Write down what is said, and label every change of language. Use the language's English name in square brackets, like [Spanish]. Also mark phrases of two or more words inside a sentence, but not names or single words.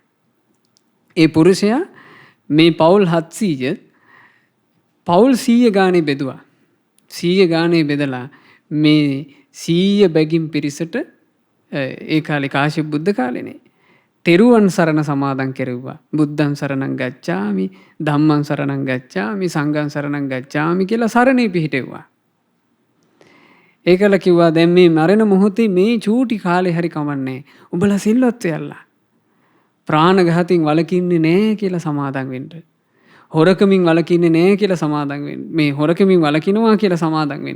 [Sinhala] ඒ පුරුෂයා මේ පවුල් 700 පවුල් 100 ගානේ බෙදුවා. 100 ගානේ බෙදලා මේ 100 බැගින් පිරිසට ඒ කාලේ කාශ්‍යප බුද්ධ කාලේනේ තෙරුවන් සරණ සමාදන් කෙරෙව්වා. [Pali] බුද්ධං සරණං ගච්ඡාමි, ධම්මං සරණං ගච්ඡාමි, සංඝං සරණං ගච්ඡාමි [Sinhala] කියලා සරණේ පිහිටෙව්වා. ඒකල කිව්වා දැන් මේ මරණ මොහොතේ මේ චූටි කාලේ හරි කමන්නේ. උඹලා සිල්වත් වෙයල්ලා. ප්‍රාණඝාතයෙන් වළකින්නේ නැහැ කියලා සමාදන් වෙන්න. හොරකමින් වළකින්නේ නැහැ කියලා සමාදන් වෙන්න. මේ හොරකමින් වළකිනවා කියලා සමාදන් වෙන්න.